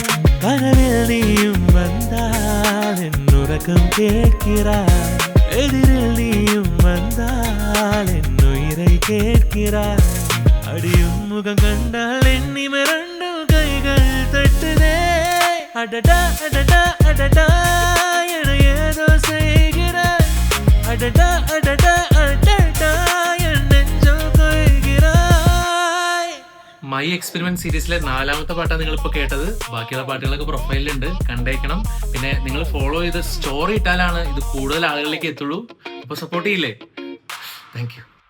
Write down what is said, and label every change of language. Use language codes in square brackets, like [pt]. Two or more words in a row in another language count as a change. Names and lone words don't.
[ta] கனவில் நீயும் வந்தால் என் உறக்கம் கேட்கிறாய், எதிரில் நீயும் வந்தால் என் உயிரை கேட்கிறாய். அடியும் முகம் கண்டால் என் நிமிரண்டும் கைகள் தட்டுதே. அடடா அடடா அடடா என ஏதோ செய்கிறாய், அடடா அடடா அடடா என் நெஞ்சம் കൊയ്கிறாய். [ml] മൈ എക്സ്പെരിമെന്റ് സീരീസിലെ 4ാമത്തെ പാട്ടാണ് നിങ്ങളിപ്പോൾ കേട്ടത്. ബാക്കിയുള്ള പാട്ടുകളൊക്കെ പ്രൊഫൈലിലുണ്ട്, കണ്ടേക്കണം. പിന്നെ നിങ്ങൾ ഫോളോ ചെയ്ത് സ്റ്റോറി ഇട്ടാലാണ് ഇത് കൂടുതൽ ആളുകളിലേക്ക് എത്തുള്ളൂ. അപ്പോൾ സപ്പോർട്ട് ചെയ്യില്ലേ? [en] thank you.